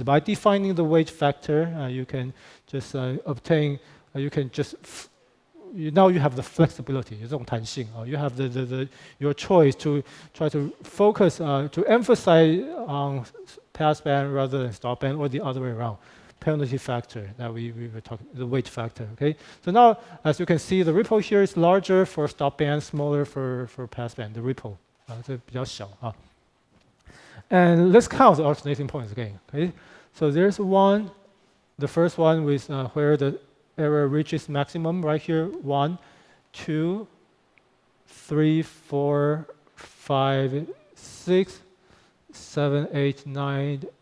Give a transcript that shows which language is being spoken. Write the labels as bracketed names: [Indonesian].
[English] By defining the weight factor, you can just obtain, you can just, now you have the flexibility, [Chinese] 这种弹性, [English] you have your choice to try to focus, to emphasize on passband rather than stopband, or the other way around. Penalty factor that we were talking, the weight factor. Okay, so now as you can see, the ripple here is larger for stopband, smaller for passband. The ripple, [Chinese] 这比较小啊. [English] And let's count the alternating points again. Okay, so there's one, the first one with where the error reaches maximum right here. 1, 2, 3, 4, 5, 6, 7, 8, 9.